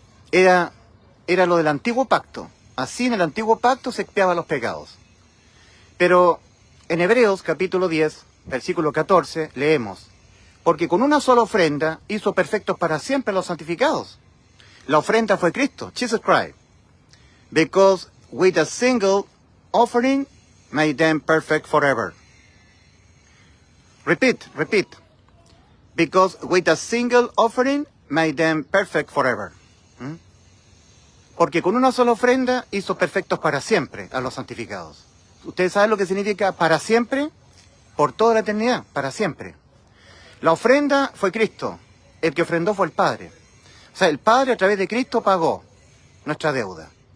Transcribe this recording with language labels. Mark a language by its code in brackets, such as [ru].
[es] Era lo del Antiguo Pacto. Así en el Antiguo Pacto se expiaban los pecados. Pero en Hebreos capítulo 10, versículo 14, leemos, porque con una sola ofrenda hizo perfectos para siempre los santificados. La ofrenda fue Cristo, Jesus Christ. [en] Because with a single offering made them perfect forever. Repeat. Because with a single offering made them perfect forever. [es] Porque con una sola ofrenda hizo perfectos para siempre a los santificados. Ustedes saben lo que significa para siempre, por toda la eternidad, para siempre. La ofrenda fue Cristo, el que ofrendó fue el Padre. O sea, el Padre a través de Cristo pagó nuestra deuda.